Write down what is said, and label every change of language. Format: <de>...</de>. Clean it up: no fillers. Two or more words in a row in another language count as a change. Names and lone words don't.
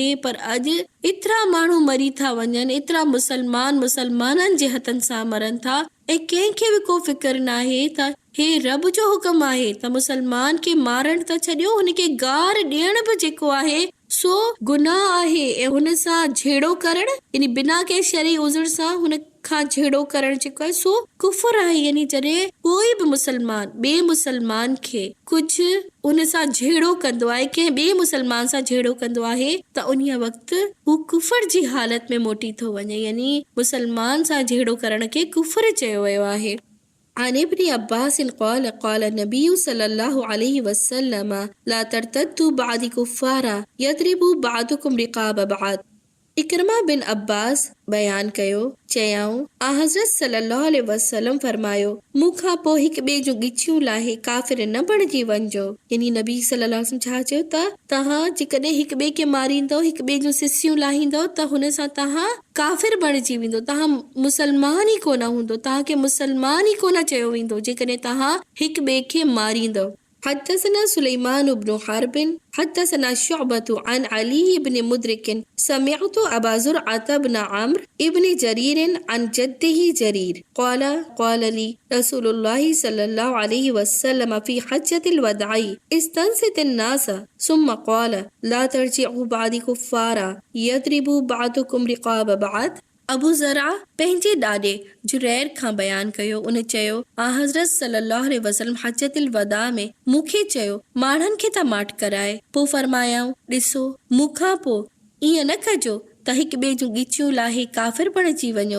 <sd>पर अॼु एतिरा माण्हू मरी था वञनि, एतिरा मुसलमाननि जे हथनि सां मरनि था ऐं कंहिंखे बि को फिक्र न आहे त हे रब जो हुक्म आहे त मुसलमान खे मारण त छॾियो हुनखे गार ॾियण बि जेको आहे सो गुनाह आहे ऐं हुन सां झेड़ो करण यानी बिना कंहिं शरई उज़ुर सां हुन खां झेड़ो करण जेको आहे सो कुफर आहे। यानी जॾहिं कोई बि मुसलमान ॿिए मुसलमान खे कुझु उन सां झेड़ो कंदो आहे कंहिं ॿिए मुसलमान सां झेड़ो कंदो आहे त उन वक़्तु हू कुफर जी हालत में मोटी थो वञे यानी मुसलमान सां झेड़ो करण खे कुफर चयो वियो आहे।</sd> <ar>عن ابن عباس قال قال النبي صلى الله عليه وسلم لا ترتدوا بعد كفارا يضرب بعضكم رقاب بعض।</ar> <sd>इकरमा बिन अब्बास बयान कयो, चयाऊं आ हज़रत</sd> <ar>صلى الله عليه وسلم</ar> <sd>फरमायो, मूंखां पोइ हिक ॿिए जूं ॻिचियूं लाहे काफ़िर न बणिजी वञिजो। यानी नबी</sd> <ar>صلى الله عليه وسلم</ar> <sd>छा चयो त तव्हां जेकॾहिं हिक ॿिए खे मारींदव, हिक ॿिए जूं सिसियूं लाहींदव त हुन सां तव्हां काफ़िर बणिजी वेंदो, तव्हां मुसलमान ई कोन हूंदो, तव्हांखे मुसलमान ई कोन चयो वेंदो जेकॾहिं तव्हां हिक ॿिए खे मारींदव।</sd> <ar>حدثنا سليمان بن حرب حدثنا شعبة عن علي بن مدرك سمعت أبا زرعة بن عمرو ابن جرير عن جده جرير قال قال لي رسول الله صلى الله عليه وسلم في حجة الوداع استنصت الناس ثم قال لا ترجعوا بعد كفارا يضرب بعضكم رقاب بعض।</ar> <sd>अबू ज़रा पंहिंजे ॾाॾे जुरैर खां बयानु कयो, उन चयो आ हज़रत</sd> <ar>صلى الله عليه وسلم حجة الوداع</ar> <sd>में मूंखे चयो माण्हुनि खे त माठ कराए, पोइ फरमायाऊं ॾिसो मूंखां पोइ ईअं न कजो त हिक ॿिए जूं ॻिचियूं लाहे काफ़िर बणिजी वञो।</sd>